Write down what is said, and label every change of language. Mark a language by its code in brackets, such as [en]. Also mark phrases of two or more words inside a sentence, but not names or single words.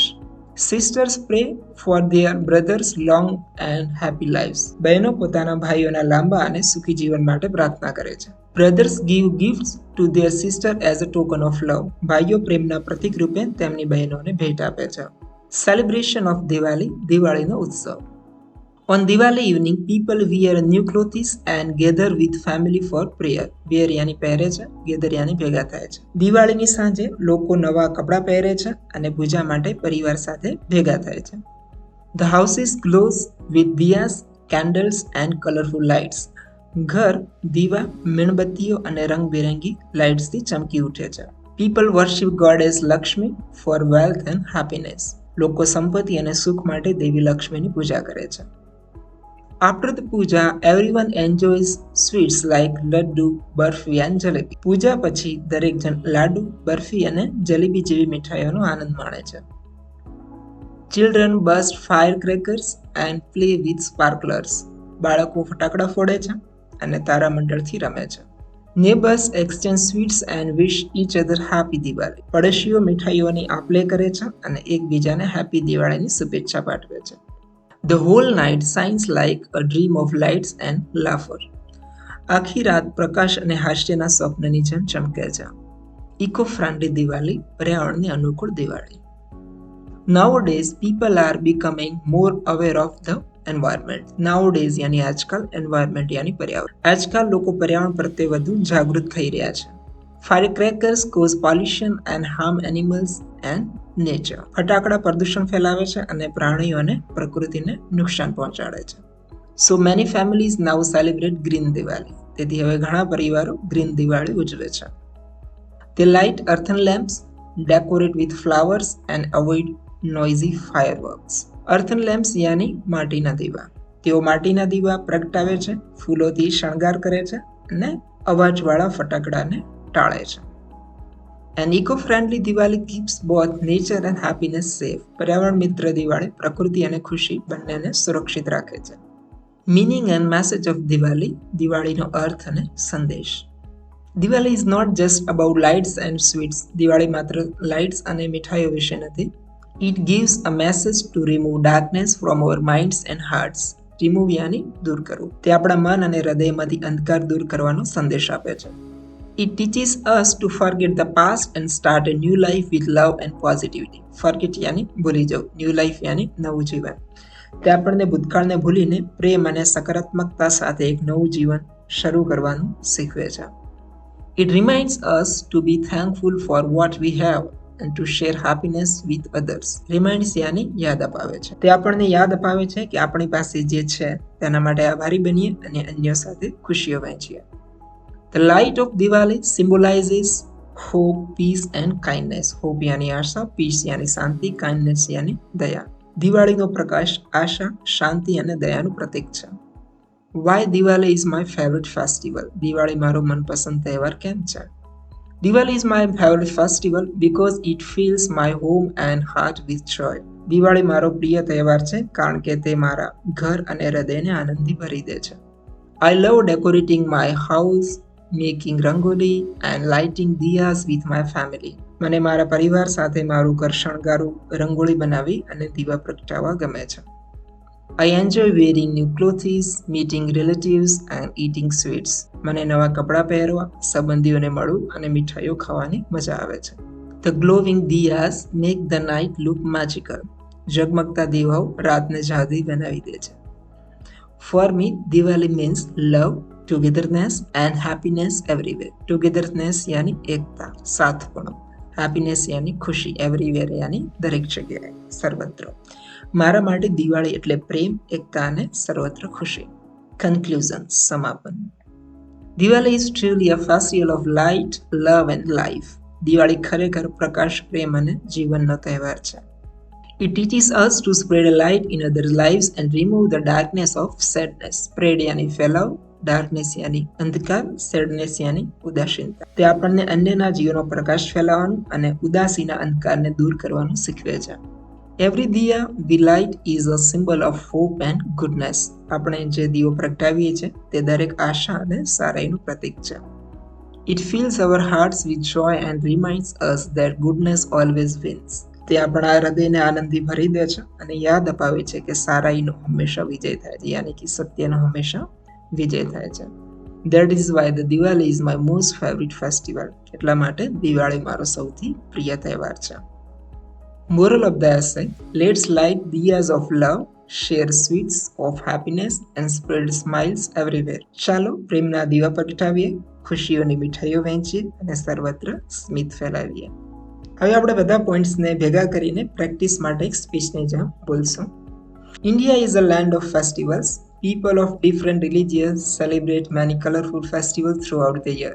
[en] sisters pray for their brothers long and happy lives. [gu] બહેનો પોતાના ભાઈઓના લાંબા અને સુખી જીવન માટે પ્રાર્થના કરે છે. [en] brothers give gifts to their sister as a token of love. [gu] ભાઈઓ પ્રેમના પ્રતીક રૂપે તેમની બહેનોને ભેટ આપે છે. [en] celebration of Diwali. [gu] દિવાળીનો ઉત્સવ. [en] On Diwali evening, people wear new clothes and gather with family for prayer. [gu] Wear યાની પહેરે છે, gather યાની ભેગા થાય છે. દિવાળીની સાંજે લોકો નવા કપડાં પહેરે છે અને પૂજા માટે પરિવાર સાથે ભેગા થાય છે. [en] The houses glows with diyas, candles and colorful lights. [gu] ઘર દીવા, મીણબત્તીઓ અને રંગબેરંગી લાઇટ્સથી ચમકી ઉઠે છે. [en] People worship goddess Lakshmi for wealth and happiness. [gu] લોકો સંપત્તિ અને સુખ માટે દેવી લક્ષ્મીની પૂજા કરે છે. [en] After the puja, everyone enjoys sweets like laddu, બરફી and જલેબી. [gu] પૂજા પછી દરેક જણ લાડુ, બરફી અને જલેબી જેવી મીઠાઈઓનો આનંદ માણે છે. [en] Children burst firecrackers and play with sparklers. [gu] બાળકો ફટાકડા ફોડે છે અને તારામંડળથી રમે છે. [en] Neighbors exchange sweets and wish each other happy Diwali. [gu] પડોશીઓ મીઠાઈઓની આપ-લે કરે છે અને એકબીજાને હેપી દિવાળીની શુભેચ્છા પાઠવે છે. [en] The whole night shines like a dream of lights and laughter. [gu] આખી રાત પ્રકાશ અને હાસ્યના સ્વપ્નની જેમ ચમકે છે. [en] eco friendly [gu] દિવાળી. પર્યાવરણને અનુકૂળ દિવાળી. [en] Nowadays people are becoming more aware of the environment. [gu] Nowadays યાની આજકાલ, environment યાની પર્યાવરણ. આજકાલ લોકો પર્યાવરણ પ્રત્યે વધુ જાગૃત થઈ રહ્યા છે. [en] Firecrackers cause pollution and harm animals and nature. [gu] ફટાકડા પ્રદૂષણ ફેલાવે છે અને પ્રાણીઓ અને પ્રકૃતિને નુકસાન પહોંચાડે છે. [en] So many families now celebrate green Diwali. [gu] તેથી હવે ઘણા પરિવારો ગ્રીન દિવાળી ઉજવે છે. [en] They light earthen lamps, decorate with flowers and avoid noisy fireworks. Earthen lamps [gu] યાની માટીના દીવા. તેઓ માટીના દીવા પ્રગટાવે છે, ફૂલોથી શણગાર કરે છે અને અવાજવાળા ફટાકડાને ટાળે છે. [en] An eco-friendly Diwali keeps both nature and happiness safe. [gu] પર્યાવરણ મિત્ર દિવાળી પ્રકૃતિ અને ખુશી બંનેને સુરક્ષિત રાખે છે. [en] Meaning and message of Diwali. [gu] દિવાળીનો અર્થ અને સંદેશ. [en] Diwali is not just about lights and sweets. [gu] દિવાળી માત્ર લાઇટ્સ અને મીઠાઈઓ વિશે નથી. [en] It gives a message to remove darkness from our minds and hearts. [gu] Remove યાની દૂર કરવું. તે આપણા મન અને હૃદયમાંથી અંધકાર દૂર કરવાનો સંદેશ આપે છે. [en] It teaches us to forget the past and start a new life with love and positivity. [gu] Forget યાની ભૂલી જવું, [en] new life [gu] યાની નવું જીવન. તે આપણને ભૂતકાળને ભૂલીને પ્રેમ અને સકારાત્મકતા સાથે એક નવું જીવન શરૂ કરવાનું શીખવે છે. [en] It reminds us to be thankful for what we have and to share happiness with others. [gu] Reminds યાની યાદ અપાવે છે. તે આપણને યાદ અપાવે છે કે આપણી પાસે જે છે તેના માટે આભારી બનીએ અને અન્યો સાથે ખુશીઓ વહેંચીએ. [en] The light of Diwali symbolizes hope, peace and kindness. [hi] Hope यानी आशा, peace यानी शांति, kindness यानी दया. [gu] દિવાળીનો પ્રકાશ આશા, શાંતિ અને દયાનું પ્રતીક છે. [en] Why Diwali is my favorite festival? [gu] દિવાળી મારો મનપસંદ તહેવાર કેમ છે? [en] Diwali is my favorite festival because it fills my home and heart with joy. [gu] દિવાળી મારો પ્રિય તહેવાર છે કારણ કે તે મારા ઘર અને હૃદયને આનંદથી ભરી દે છે. [en] I love decorating my house, making rangoli and lighting diyas with my family. [gu] મને મારા પરિવાર સાથે મારું ઘર શણગારવું, રંગોળી બનાવી અને દીવા પ્રગટાવવા ગમે છે. [en] I enjoy wearing new clothes, meeting relatives and eating sweets. [gu] મને નવા કપડાં પહેરવા, સંબંધીઓને મળવું અને મીઠાઈઓ ખાવાની મજા આવે છે. [en] The glowing diyas make the night look magical. [gu] ઝગમગતા દીવાઓ રાતને જાદુઈ બનાવી દે છે. [en] For me, Diwali means love, togetherness and happiness everywhere. [hi] Togetherness यानी एकता, साथपणું. Happiness यानी खुशी. [gu] Everywhere यानी દરેક જગ્યાએ, સર્વત્ર. મારા માટે દિવાળી એટલે પ્રેમ, એકતા અને સર્વત્ર ખુશી. Conclusion, સમાપન. [en] Diwali is truly a festival of light, love and life. [gu] દિવાળી ખરેખર પ્રકાશ, પ્રેમ અને જીવનનો તહેવાર છે. [en] It teaches us to spread a light in others' lives and remove the darkness of sadness. [gu] Spread यानी ફેલાવ, darkness यानी અંધકાર, sadness यानी ઉદાસીનતા. તે આપણને અન્યના જીવનનો પ્રકાશ ફેલાવવાનું અને ઉદાસીના અંધકારને દૂર કરવાનું શીખવે છે. [en] Every diya we light is a symbol of hope and goodness. [gu] આપણે જે દીવો પ્રગટાવીએ છીએ તે દરેક આશા અને સારાઈનું પ્રતીક છે. [en] It fills our hearts with joy and reminds us that goodness always wins. [gu] તે આપણા હૃદયને આનંદથી ભરી દે છે અને યાદ અપાવે છે કે સારાઈનો હંમેશા વિજય થાય છે, યાની કે સત્યનો હંમેશા વિજય થાય છે. [en] That is why the Diwali is my most favorite festival. [gu] એટલા માટે દિવાળી મારો સૌથી પ્રિય તહેવાર છે. [en] Moral of the essay: let's light diyas of love, share sweets of happiness and spread smiles everywhere. [gu] ચાલો પ્રેમના દીવા પ્રગટાવીએ, ખુશીઓની મિઠાઈઓ વહેંચીએ અને સર્વત્ર સ્મિત ફેલાવીએ. હવે આપણે બધા પોઈન્ટ્સને ભેગા કરીને પ્રેક્ટિસ માટે એક સ્પીચની જેમ બોલશું. [en] India is a land of festivals. People of different religions celebrate many colorful festivals throughout the year.